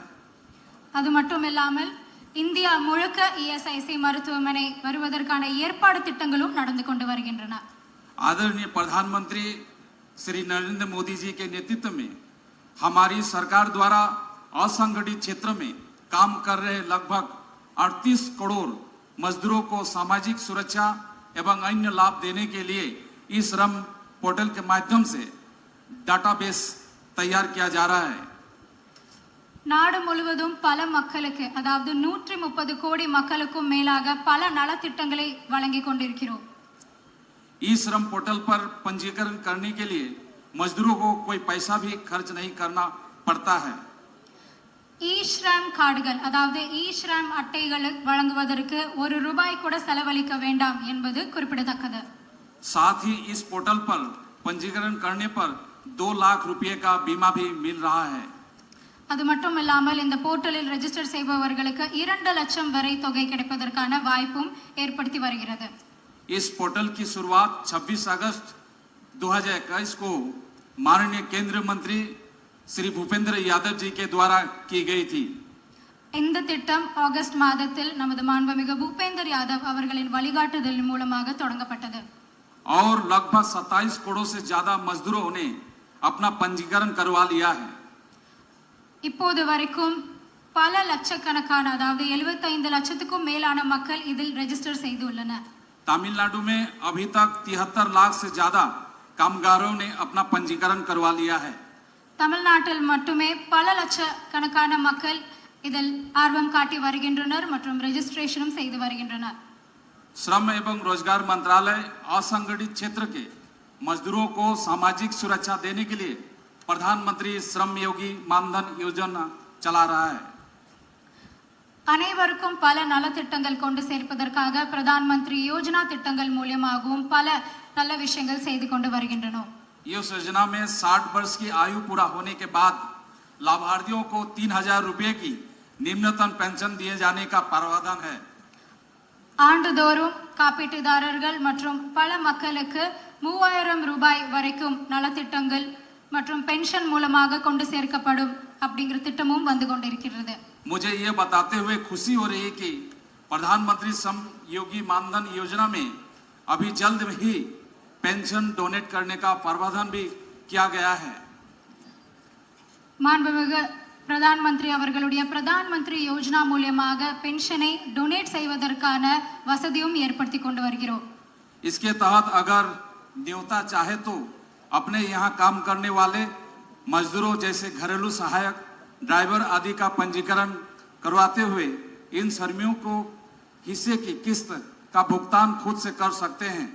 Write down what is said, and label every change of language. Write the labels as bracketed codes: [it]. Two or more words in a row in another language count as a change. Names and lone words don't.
[ta] அது மட்டுமில்லாமல் இந்தியா முழுக்க இஎஸ்ஐசி மருத்துவமனை வருவதற்கான ஏற்பாடு திட்டங்களும் நடந்து கொண்டு வருகின்றன. [hi] आदरणीय प्रधानमंत्री श्री नरेंद्र मोदी जी के नेतृत्व में हमारी सरकार द्वारा असंगठित क्षेत्र में काम कर रहे लगभग 38 करोड़ मजदूरों को सामाजिक सुरक्षा एवं अन्य लाभ देने के लिए इस श्रम पोर्टल के माध्यम से डाटाबेस तैयार किया जा रहा है. [ta] நாடு முழுவதும் பல மக்களுக்கு அதாவது 130 கோடி மக்களுக்கும் மேலாக பல நலத்திட்டங்களை வழங்கிக் கொண்டிருக்கிறோம். [hi] ई श्रम पोर्टल पर पंजीकरण करने के लिए मजदूरों को कोई पैसा भी खर्च नहीं करना पड़ता है. [ta] ई श्रम கார்டுகள் அதாவது ई श्रम அட்டைகள் வழங்குவதற்கு ₹1 கூட செலவழிக்க வேண்டாம் என்பது குறிப்பிடத்தக்கது. [hi] साथ ही इस पोर्टल पर पंजीकरण करने पर 2 लाख रुपए का बीमा भी मिल रहा है. [ta] அது மட்டும் இல்லாமல் இந்த போர்ட்டலில் ரெஜிஸ்டர் செய்பவர்களுக்கு 2 லட்சம் வரை தொகை கிடைப்பதற்கான வாய்ப்பும் ஏற்படுத்தி வருகிறது. [hi] इस पोर्टल की शुरुआत 26 अगस्त 2021 को माननीय केंद्रीय मंत्री श्री भूपेंद्र यादव जी के द्वारा की गई थी. [ta] இந்த திட்டம் ஆகஸ்ட் மாதத்தில் நமது மாண்புமிகு பூபேந்தர் யாதவ் அவர்களின் வழிகாட்டுதலின் மூலமாக தொடங்கப்பட்டது. [hi] और लगभग 27 करोड़ से ज्यादा मजदूरों ने अपना पंजीकरण करवा लिया है. [ta] இப்போது வரைக்கும் பல லட்சக்கணக்கான அதாவது 75 லட்சத்துக்கும் மேலான மக்கள் இதில் ரெஜிஸ்டர் செய்துள்ளனர். [hi] तमिलनाडु में अभी तक 73 लाख से ज्यादा कामगारों ने अपना पंजीकरण करवा लिया है. [ta] தமிழ்நாட்டில் மட்டுமே பல லட்சக்கணக்கான மக்கள் இதில் ஆர்வம் காட்டி வருகின்றனர் மற்றும் ரெஜிஸ்ட்ரேஷனும் செய்து வருகின்றனர். [hi] श्रम एवं रोजगार मंत्रालय असंगठित क्षेत्र के मजदूरों को सामाजिक सुरक्षा देने के लिए प्रधानमंत्री श्रम योगी मानधन योजना चला रहा है. [ta] அனைவருக்கும் பல நலத்திட்டங்கள் கொண்டு சேர்ப்பதற்காக பிரதான் மந்திரி யோஜனா திட்டங்கள் மூலமாகவும் பல நல்ல விஷயங்கள் செய்து கொண்டு வருகின்றனர். [hi] इस योजना में 60 वर्ष की आयु पूरा होने के बाद लाभार्थियों को 3000 रुपए की निम्नतम पेंशन दिए जाने का प्रावधान है. [ta] ஆண்டுதோறும் காப்பீட்டுதாரர்கள் மற்றும் பல மக்களுக்கு 3000 ரூபாய் வரைக்கும் நலத்திட்டங்கள் மற்றும் பென்ஷன் மூலமாக கொண்டு சேர்க்கப்படும் அப்படிங்கிற திட்டமும் வந்து கொண்டிருக்கிறது. [hi] मुझे ये बताते हुए खुशी हो रही है कि प्रधानमंत्री श्रम योगी मानधन योजना में अभी जल्द ही पेंशन डोनेट करने का प्रावधान भी किया गया है. [ta] மாண்புமிகு பிரதான் மந்திரி அவர்களுடைய பிரதான் மந்திரி யோஜனா மூலமாக பென்ஷனை டொனேட் செய்வதற்கான வசதியும் ஏற்படுத்தி கொண்டு வருகிறோம். [hi] इसके तहत अगर न्योता चाहे तो अपने यहाँ काम करने वाले मजदूरों जैसे घरेलू सहायक, ड्राइवर आदि का पंजीकरण करवाते हुए इन श्रमियों को हिस्से की किस्त का भुगतान खुद से कर सकते हैं.